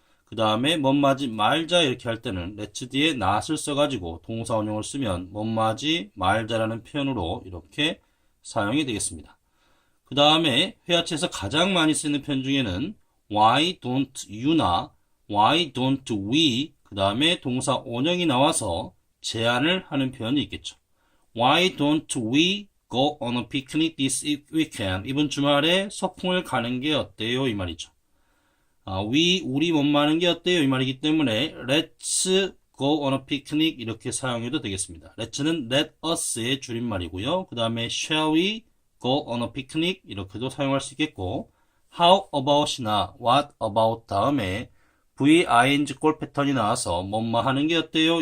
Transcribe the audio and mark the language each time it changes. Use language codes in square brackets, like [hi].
[ko] 그 다음에 뭐뭐 하지 말자 이렇게 할 때는 let's 뒤에 not을 써가지고 동사 원형을 쓰면 뭐뭐 하지 말자라는 표현으로 이렇게 사용이 되겠습니다. 그 다음에 회화체에서 가장 많이 쓰는 표현 중에는 [en] why don't you [ko] 나 [en] why don't we [ko] 그 다음에 동사 원형이 나와서 제안을 하는 표현이 있겠죠. [en] Why don't we go on a picnic this weekend? [ko] 이번 주말에 소풍을 가는 게 어때요? 이 말이죠. 우리 못 마는 게 어때요? 이 말이기 때문에 [en] let's go on a picnic [ko] 이렇게 사용해도 되겠습니다. let's는 let us의 줄임말이고요. 그 다음에 [en] shall we go on a picnic [ko] 이렇게도 사용할 수 있겠고 [en] how about [ko] 이나 [en] what about [ko] 다음에 v-ing 꼴 패턴이 나와서 뭐뭐 하는 게 어때요?